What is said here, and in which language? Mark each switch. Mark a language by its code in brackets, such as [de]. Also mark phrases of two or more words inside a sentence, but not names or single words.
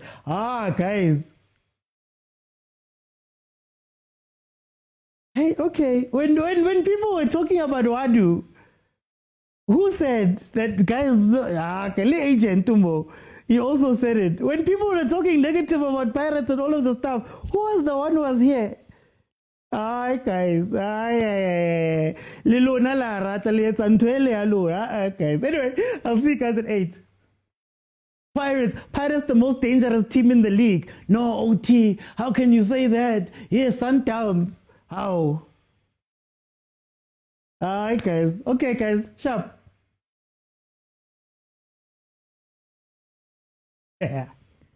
[en] Guys. Hey, okay. When people were talking about Wadu, who said that guys? Agent Tumbo. He also said it. When people were talking negative about Pirates and all of the stuff, who was the one who was here? Guys. Lilo nala rata lietsantwele alu. Guys. Anyway, I'll see you guys at 8. Pirates, the most dangerous team in the league. No, OT. How can you say that? Yes, Sundowns. How? Alright, guys. Okay, guys. Sharp. Yeah.